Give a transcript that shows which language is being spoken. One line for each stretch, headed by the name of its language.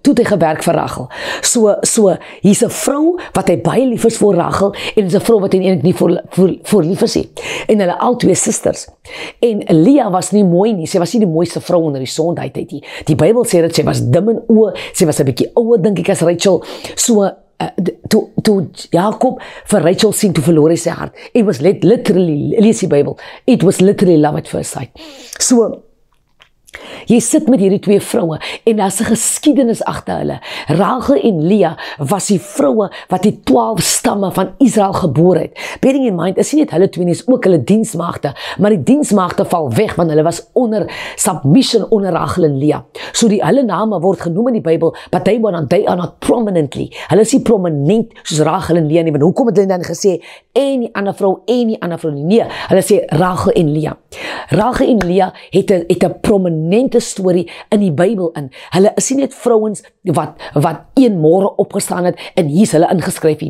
Afrikaans: Toe het hy gewerk vir Rachel. So hier's 'n vrou wat hy baie lief is vir Rachel en is 'n vrou wat hy eintlik nie vir lief is nie. En hulle al twee susters. En Lea was nie mooi nie. Sy was nie die mooiste vrou onder die son daai tyd nie. Die Bybel sê dat sy was dim in oë. Sy was 'n bietjie ouer dink ek as Rachel. So toe Jakob vir Rachel sien, toe verloor hy sy hart.
English: It was literally, lees die Bybel, it was literally love at first sight.
Afrikaans: So jy sit met hierdie twee vroue en daar's 'n geskiedenis agter hulle. Rachel en Lea was die vroue wat die 12 stamme van Israel gebore het.
English: Bearing in mind,
Afrikaans: is nie net hulle twee nie, is ook hulle diensmaagde, maar die diensmaagde val weg want hulle was onder submission onder Rachel en Lea. So hulle name word genoem in die Bybel,
English: but they are not prominently.
Afrikaans: Hulle is nie prominent soos Rachel en Lea nie. Want hoekom het hulle dan gesê en die ander vrou nie? Nee, hulle sê Rachel en Lea. Rachel en Lea het 'n prominente storie in die Bybel in. Hulle is nie net vrouens wat een môre opgestaan het en hier's hulle ingeskryf nie.